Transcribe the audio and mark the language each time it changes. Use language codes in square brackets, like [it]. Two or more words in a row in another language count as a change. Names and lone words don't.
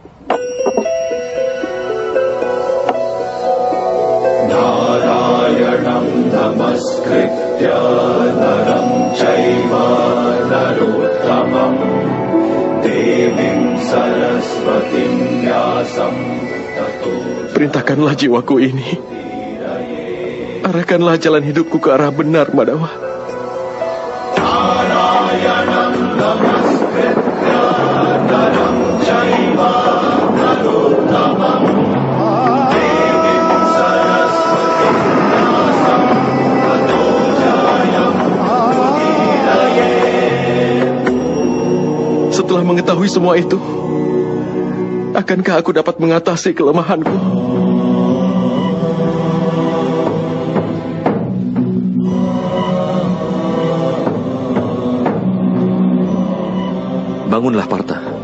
[sa] Narayanam namaskritya naram chaiva narottamam devim saraswatim vyasam tato. [id] Perintahkanlah jiwaku ini. Arahkanlah jalan hidupku ke arah benar, Madhawa. [sa] Narayanam namaskritya naram chaiva narottamam devim saraswatim vyasam tato jayam udiraye. [id] Setelah mengetahui semua itu, akankah aku dapat mengatasi kelemahanku? Bangunlah, Partha.